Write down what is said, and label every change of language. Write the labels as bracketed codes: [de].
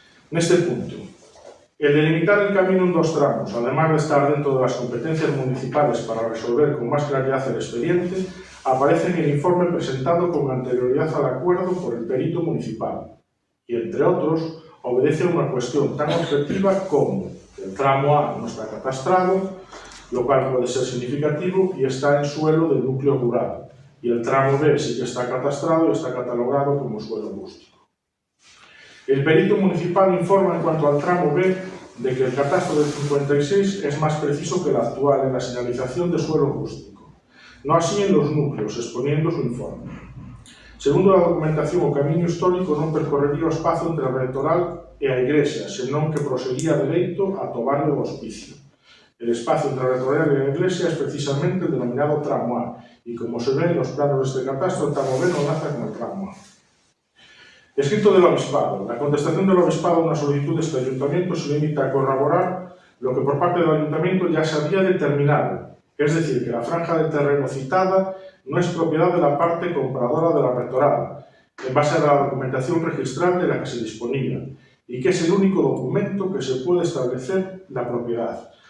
[es] En este punto, el delimitar el camino en 2 tramos, además de estar dentro de las competencias municipales para resolver con más claridad el expediente, aparece en el informe presentado con anterioridad al acuerdo por el perito municipal y, entre otros, obedece a una cuestión tan objetiva como el tramo A no está catastrado, lo cual puede ser significativo y está en suelo del núcleo rural, y el tramo B sí que está catastrado y está catalogado como suelo rústico. El perito municipal informa en cuanto al tramo B de que el catastro del 56 es más preciso que el actual en la señalización de suelo rústico, no así en los núcleos, exponiendo su informe. [gl] Segundo a documentación, o camiño histórico non percorrería o espazo entre a Rectoral e a Igrexa, senón que proseguía dereito ata o barrio do Hospicio. [es] El espacio entre a Rectoral e a Iglesia es precisamente el denominado tramo A, y como se ve en los planos de este catastro, el tramo B no nace con el tramo A. Escrito del Obispado. La contestación del Obispado a una solicitud de este ayuntamiento se limita a corroborar lo que por parte del ayuntamiento ya se había determinado, es decir, que la franja de terreno citada no es propiedad de la parte compradora de la Rectoral, en base a la documentación registral de la que se disponía, y que es el único documento que se puede establecer la propiedad.